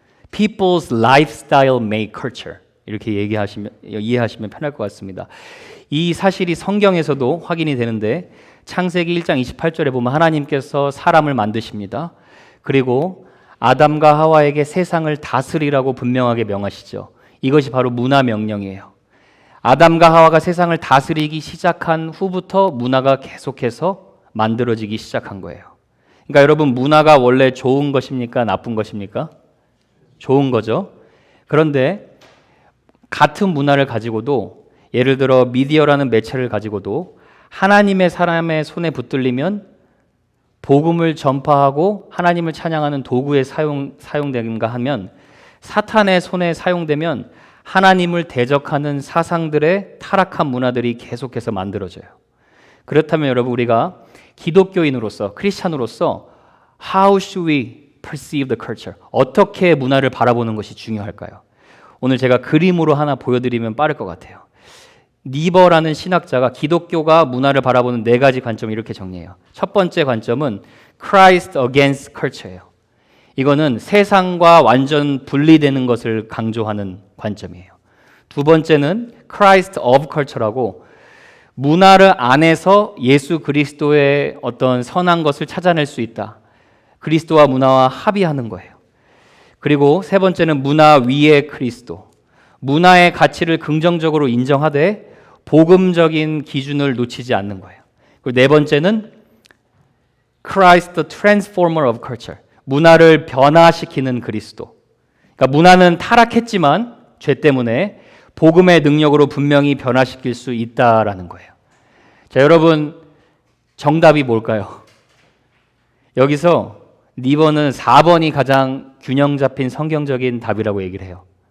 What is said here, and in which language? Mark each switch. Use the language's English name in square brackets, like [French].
[English] People's lifestyle make culture. [Korean] 이렇게 이해하시면 편할 것 같습니다. 이 사실이 성경에서도 확인이 되는데 창세기 1장 28절에 보면 하나님께서 사람을 만드십니다. 그리고 아담과 하와에게 세상을 다스리라고 분명하게 명하시죠. 이것이 바로 문화 명령이에요. 아담과 하와가 세상을 다스리기 시작한 후부터 문화가 계속해서 만들어지기 시작한 거예요. 그러니까 여러분, 문화가 원래 좋은 것입니까? 나쁜 것입니까? 좋은 거죠. 그런데 같은 문화를 가지고도, 예를 들어 미디어라는 매체를 가지고도 하나님의 사람의 손에 붙들리면 복음을 전파하고 하나님을 찬양하는 도구에 사용되는가 하면, 사탄의 손에 사용되면 하나님을 대적하는 사상들의 타락한 문화들이 계속해서 만들어져요. 그렇다면 여러분, 우리가 기독교인으로서, 크리스찬으로서 [English] How should we perceive the culture? [Korean] 어떻게 문화를 바라보는 것이 중요할까요? 오늘 제가 그림으로 하나 보여드리면 빠를 것 같아요. 니버라는 신학자가 기독교가 문화를 바라보는 네 가지 관점을 이렇게 정리해요. 첫 번째 관점은 [English] Christ against culture [Korean] 예요. 이거는 세상과 완전 분리되는 것을 강조하는 관점이에요. 두 번째는 [English] Christ of culture [Korean] 라고 문화를 안에서 예수 그리스도의 어떤 선한 것을 찾아낼 수 있다. 그리스도와 문화와 합의하는 거예요. 그리고 세 번째는 문화 위의 그리스도. 문화의 가치를 긍정적으로 인정하되 복음적인 기준을 놓치지 않는 거예요. 그리고 네 번째는 [English] Christ the transformer of culture. [Korean] 문화를 변화시키는 그리스도. 그러니까 문화는 타락했지만 죄 때문에 복음의 능력으로 분명히 변화시킬 수 있다라는 거예요. 자, 여러분, 정답이 뭘까요? 여기서 니버는 4번이 가장 균형 잡힌 성경적인 답이라고 얘기를 해요.